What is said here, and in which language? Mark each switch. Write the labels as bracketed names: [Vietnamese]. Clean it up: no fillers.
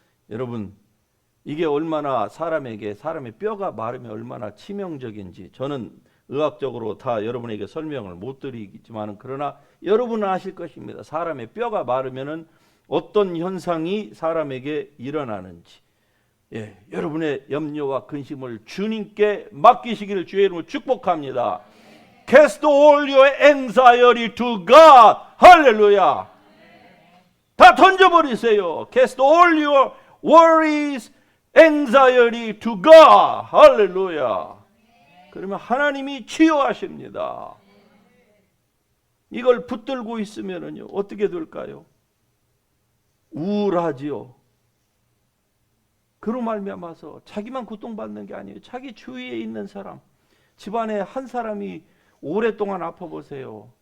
[Korean] 여러분, 이게 얼마나 사람의 뼈가 마르면 얼마나 치명적인지 저는 의학적으로 다 여러분에게 설명을 못 드리겠지만, 그러나 여러분은 아실 것입니다. 사람의 뼈가 마르면은 어떤 현상이 사람에게 일어나는지. 여러분의 염려와 근심을 주님께 맡기시기를 주의 이름으로 축복합니다. [English] Cast all your anxiety to God. [Korean] 할렐루야. 다 던져버리세요. [English] Cast all your worries, anxiety to God. [Korean] 할렐루야. 그러면 하나님이 치유하십니다. 이걸 붙들고 있으면은요, 어떻게 될까요? 우울하지요. 그로 말미암아서 자기만 고통받는 게 아니에요. 자기 주위에 있는 사람, 집안에 한 사람이 오랫동안 아파 보세요.